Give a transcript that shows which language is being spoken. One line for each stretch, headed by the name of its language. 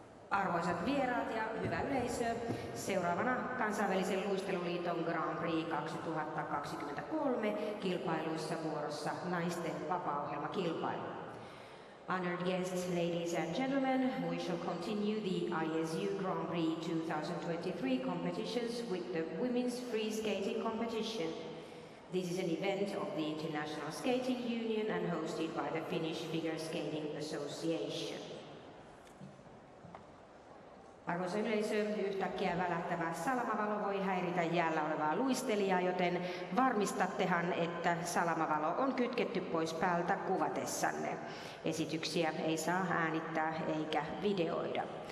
Finnish: Arvoisat vieraat ja hyvä yleisö, seuraavana kansainvälisen luisteluliiton Grand Prix 2023 kilpailuissa vuorossa naisten vapaa-ohjelmakilpailu.
English: Honored guests, ladies and gentlemen, we shall continue the ISU Grand Prix 2023 competitions with the Women's Free Skating Competition. This is an event of the International Skating Union and hosted by the Finnish Figure Skating Association.
Finnish: Arvoisa yleisö, yhtäkkiä välähtävä salamavalo voi häiritä jäällä olevaa luistelijaa, joten varmistattehan, että salamavalo on kytketty pois päältä kuvatessanne. Esityksiä ei saa äänittää eikä videoida.